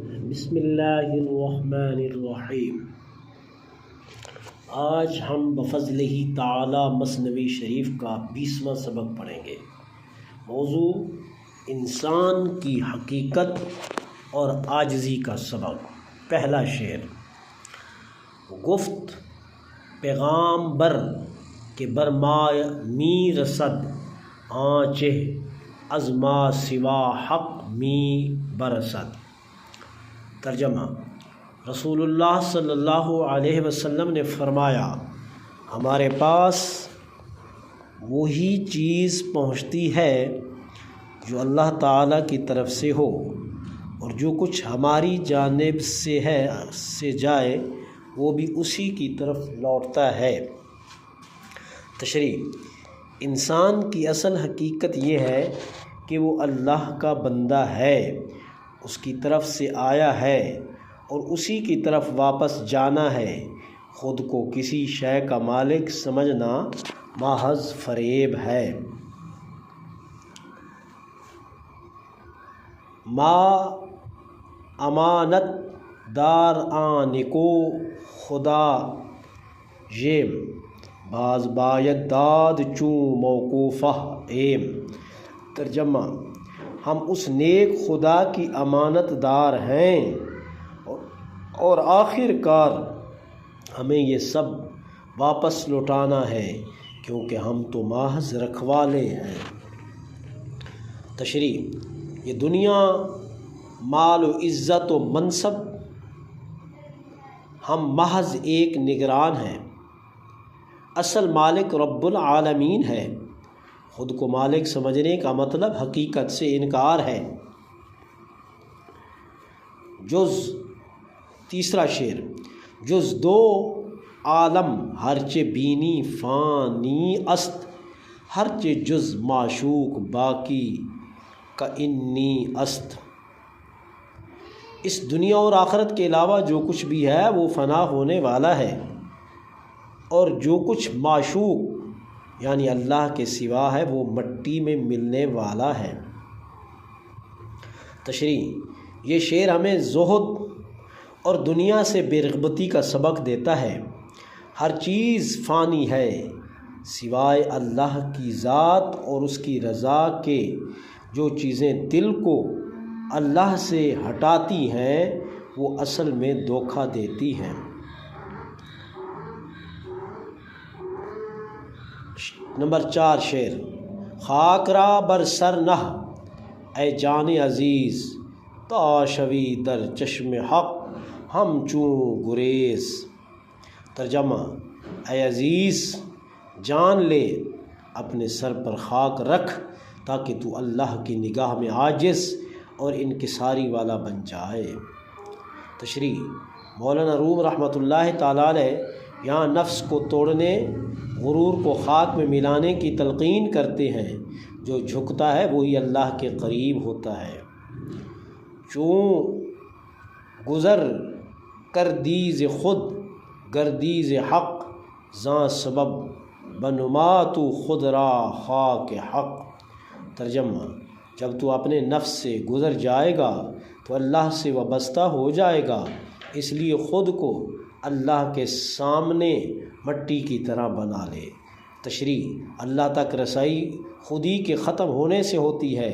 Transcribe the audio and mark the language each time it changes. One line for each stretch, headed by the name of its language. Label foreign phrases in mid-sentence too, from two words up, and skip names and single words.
Arabic: بسم اللہ الرحمن الرحیم۔
Urdu: آج ہم بفضل ہی تعالی مثنوی شریف کا 20واں سبق پڑھیں گے۔ موضوع انسان کی حقیقت اور عاجزی کا سبق۔ پہلا شعر:
Persian: گفت پیغام بر کہ برمائے می رسد، آنچہ از ما سوا حق می برسد۔
Urdu: ترجمہ: رسول اللہ
Arabic: صلی اللہ علیہ وسلم
Urdu: نے فرمایا، ہمارے پاس وہی چیز پہنچتی ہے جو اللہ تعالیٰ کی طرف سے ہو، اور جو کچھ ہماری جانب سے جائے وہ بھی اسی کی طرف لوٹتا ہے۔ تشریح: انسان کی اصل حقیقت یہ ہے کہ وہ اللہ کا بندہ ہے، اس کی طرف سے آیا ہے اور اسی کی طرف واپس جانا ہے۔ خود کو کسی شے کا مالک سمجھنا محض فریب ہے۔
Persian: ما امانت دار آنکو خدا ژیم، باز باید داد چون موقوفہ ایم۔
Urdu: ترجمہ: ہم اس نیک خدا کی امانت دار ہیں اور آخر کار ہمیں یہ سب واپس لوٹانا ہے، کیونکہ ہم تو محض رکھوالے ہیں۔ تشریح: یہ دنیا، مال و عزت و منصب، ہم محض ایک نگران ہیں، اصل مالک
Arabic: رب العالمین
Urdu: ہے۔ خود کو مالک سمجھنے کا مطلب حقیقت سے انکار ہے۔ تیسرا شعر:
Persian: جز دو عالم ہرچہ بینی فانی است، ہرچہ جز معشوق باقی کانی است۔
Urdu: اس دنیا اور آخرت کے علاوہ جو کچھ بھی ہے وہ فنا ہونے والا ہے، اور جو کچھ معشوق یعنی اللہ کے سوا ہے وہ مٹی میں ملنے والا ہے۔ تشریح: یہ شعر ہمیں زہد اور دنیا سے بے رغبتی کا سبق دیتا ہے۔ ہر چیز فانی ہے سوائے اللہ کی ذات اور اس کی رضا کے۔ جو چیزیں دل کو اللہ سے ہٹاتی ہیں وہ اصل میں دھوکہ دیتی ہیں۔ نمبر 4 شعر:
Persian: خاک را بر سر نہ اے جان عزیز، تا شوی در چشم حق ہم چون گریز۔
Urdu: ترجمہ: اے عزیز، جان لے، اپنے سر پر خاک رکھ تاکہ تو اللہ کی نگاہ میں عاجز اور انکساری والا بن جائے۔ تشریح: مولانا روم
Arabic: رحمۃ اللہ تعالیٰ علیہ
Urdu: یہاں نفس کو توڑنے، غرور کو خاک میں ملانے کی تلقین کرتے ہیں۔ جو جھکتا ہے وہی اللہ کے قریب ہوتا ہے۔
Persian: چون گزر کردیز خود گردیز حق، زاں سبب بنما تو خود را خاک حق۔
Urdu: ترجمہ: جب تو اپنے نفس سے گزر جائے گا تو اللہ سے وابستہ ہو جائے گا، اس لیے خود کو اللہ کے سامنے مٹی کی طرح بنا لے۔ تشریح: اللہ تک رسائی خودی کے ختم ہونے سے ہوتی ہے۔